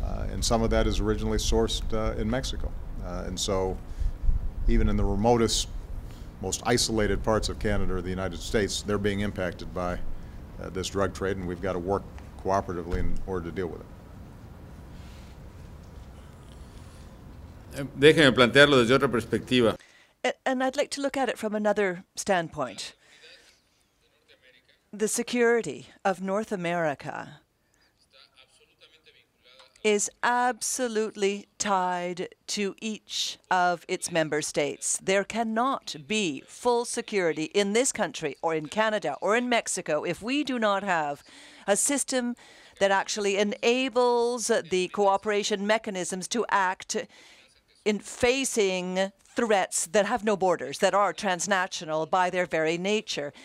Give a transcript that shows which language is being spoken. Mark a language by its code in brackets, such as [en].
[en] And some of that is originally sourced in Mexico. And so even in the remotest, most isolated parts of Canada or the United States, they're being impacted by this drug trade, and we've got to work cooperatively in order to deal with it. [es] Déjeme plantearlo desde otra perspectiva. [en] And I'd like to look at it from another standpoint. The security of North America is absolutely tied to each of its member states. There cannot be full security in this country or in Canada or in Mexico if we do not have a system that actually enables the cooperation mechanisms to act in facing threats that have no borders, that are transnational by their very nature.